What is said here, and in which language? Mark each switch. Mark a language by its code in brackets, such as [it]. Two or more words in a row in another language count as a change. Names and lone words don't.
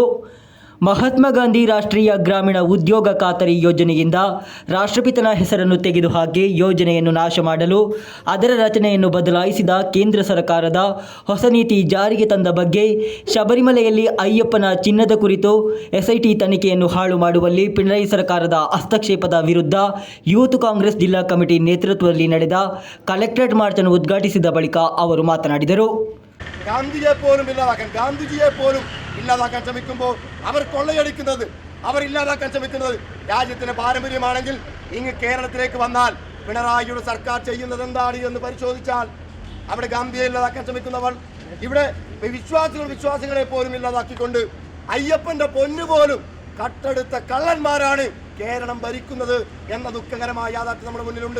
[kn] ಮಹಾತ್ಮ ಗಾಂಧಿ ರಾಷ್ಟ್ರೀಯ ಗ್ರಾಮೀಣ ಉದ್ಯೋಗ ಖಾತರಿ ಯೋಜನೆಯಿಂದ ರಾಷ್ಟ್ರಪಿತನ ಹೆಸರನ್ನು ತೆಗೆದುಹಾಕಿ ಯೋಜನೆಯನ್ನು ನಾಶ ಮಾಡಲು ಅದರ ರಚನೆಯನ್ನು ಬದಲಾಯಿಸಿದ ಕೇಂದ್ರ ಸರ್ಕಾರದ ಹೊಸ ನೀತಿ ಜಾರಿಗೆ ತಂದ ಬಗ್ಗೆ ಶಬರಿಮಲೆಯಲ್ಲಿ ಅಯ್ಯಪ್ಪನ ಚಿನ್ನದ ಕುರಿತು ಎಸ್ಐಟಿ ತನಿಖೆಯನ್ನು ಹಾಳು ಮಾಡುವಲ್ಲಿ ಪಿಣರಾಯಿ ಸರ್ಕಾರದ ಹಸ್ತಕ್ಷೇಪದ ವಿರುದ್ಧ ಯೂತ್ ಕಾಂಗ್ರೆಸ್ ಜಿಲ್ಲಾ ಕಮಿಟಿ ನೇತೃತ್ವದಲ್ಲಿ ನಡೆದ [en] collectorate march [kn] ಅನ್ನು ಉದ್ಘಾಟಿಸಿದ ಬಳಿಕ ಅವರು ಮಾತನಾಡಿದರು. [ml] ഗാന്ധിജിയെ പോലും ഇല്ലാതാക്കാൻ ശ്രമിക്കുമ്പോൾ അവർ കൊള്ളയടിക്കുന്നത്, അവർ ഇല്ലാതാക്കാൻ ശ്രമിക്കുന്നത് രാജ്യത്തിന്റെ പാരമ്പര്യമാണെങ്കിൽ ഇങ്ങ് കേരളത്തിലേക്ക് വന്നാൽ പിണറായിയുടെ സർക്കാർ ചെയ്യുന്നത് എന്താണ് എന്ന് പരിശോധിച്ചാൽ അവിടെ ഗാന്ധിയെ ഇല്ലാതാക്കാൻ ശ്രമിക്കുന്നവർ ഇവിടെ വിശ്വാസികളെ പോലും ഇല്ലാതാക്കിക്കൊണ്ട് അയ്യപ്പന്റെ പൊന്നുപോലും കട്ടെടുത്ത കള്ളന്മാരാണ് കേരളം ഭരിക്കുന്നത് എന്ന ദുഃഖകരമായ യാഥാർത്ഥ്യം നമ്മുടെ മുന്നിലുണ്ട്.